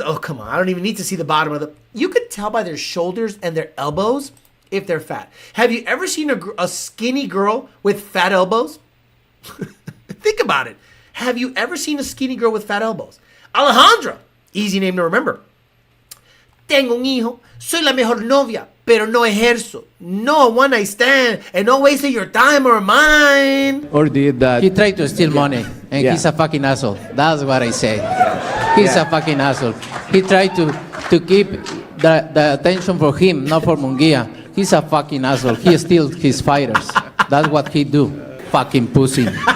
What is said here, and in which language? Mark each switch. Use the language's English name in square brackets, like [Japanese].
[English] Oh, come on. I don't even need to see the bottom of the. You could tell by their shoulders and their elbows if they're fat. Have you ever seen a skinny girl with fat elbows? Think about it. Have you ever seen a skinny girl with fat elbows? Alejandra. Easy name to remember. [Spanish] Tengo un hijo. Soy la mejor novia, pero no ejerzo. [English] No one night stand, and no wasting your time or mine. Or did that? He tried to steal money, and Yeah. he's a fucking asshole. That's what I say. He's a fucking asshole. He tried to keep the attention for him, not for Munguia. He's a fucking asshole. He steals his fighters. That's what he do. Fucking pussy.